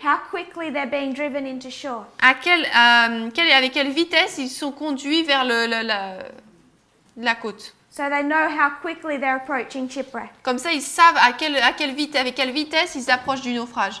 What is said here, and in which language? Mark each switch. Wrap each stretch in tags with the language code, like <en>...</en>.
<en>how quickly they're being driven into shore.</en> <fr>avec quelle vitesse ils sont conduits vers la côte.</fr> <en>So they know how quickly they're approaching shipwreck.</en> <fr>Comme ça, ils savent avec quelle vitesse ils approchent du naufrage.</fr>